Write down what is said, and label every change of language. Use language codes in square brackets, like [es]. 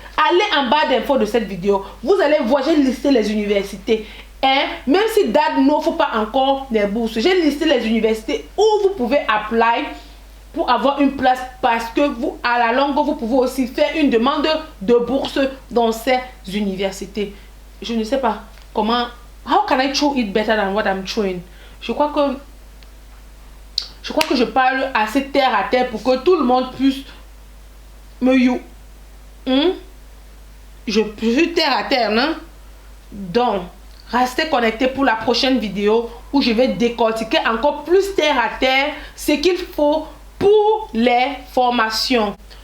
[fr] Allez en bas d'infos de cette vidéo. Vous allez voir, j'ai listé les universités. Même si DAD n'offre pas encore les bourses, j'ai listé les universités où vous pouvez apply pour avoir une place, parce que vous, à la longue, vous pouvez aussi faire une demande de bourse dans ces universités. Je ne sais pas comment. [en] How can I show it better than what I'm showing? [fr] Je crois que je parle assez terre à terre pour que tout le monde puisse me you. Je suis terre à terre, non? Donc, restez connectés pour la prochaine vidéo où je vais décortiquer encore plus terre à terre ce qu'il faut pour les formations.